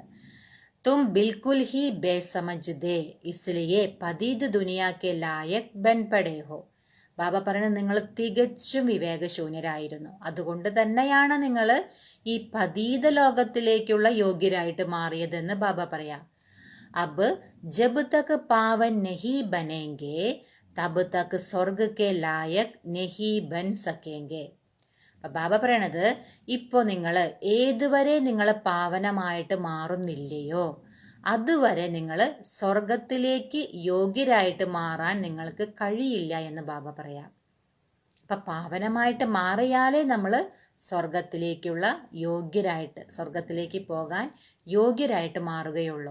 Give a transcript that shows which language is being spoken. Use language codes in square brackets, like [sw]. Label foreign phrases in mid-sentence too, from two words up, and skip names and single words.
[hi] तुम बिल्कुल ही बेसमझ थे, इसलिए पतित दुनिया के लायक बन पड़े हो. [ml] ബാബ പറയുന്നത്, നിങ്ങൾ തികച്ചും വിവേകശൂന്യരായിരുന്നു, അതുകൊണ്ട് തന്നെയാണ് നിങ്ങൾ ഈ പതീത ലോകത്തിലേക്കുള്ള യോഗ്യരായിട്ട് മാറിയതെന്ന് ബാബ പറയാം. [hi] अब जब तक पावन नहीं बनेंगे तब तक स्वर्ग के लायक नहीं बन सकेंगे. [ml] അപ്പൊ ബാബ പറയണത്, ഇപ്പോ നിങ്ങൾ ഏതുവരെ നിങ്ങൾ പാവനമായിട്ട് മാറുന്നില്ലയോ അതുവരെ നിങ്ങൾ സ്വർഗത്തിലേക്ക് യോഗ്യരായിട്ട് മാറാൻ നിങ്ങൾക്ക് കഴിയില്ല എന്ന് ബാബ പറയാം. അപ്പൊ പാവനമായിട്ട് മാറിയാലേ നമ്മൾ സ്വർഗത്തിലേക്കുള്ള യോഗ്യരായിട്ട്, സ്വർഗത്തിലേക്ക് പോകാൻ യോഗ്യരായിട്ട് മാറുകയുള്ളൂ.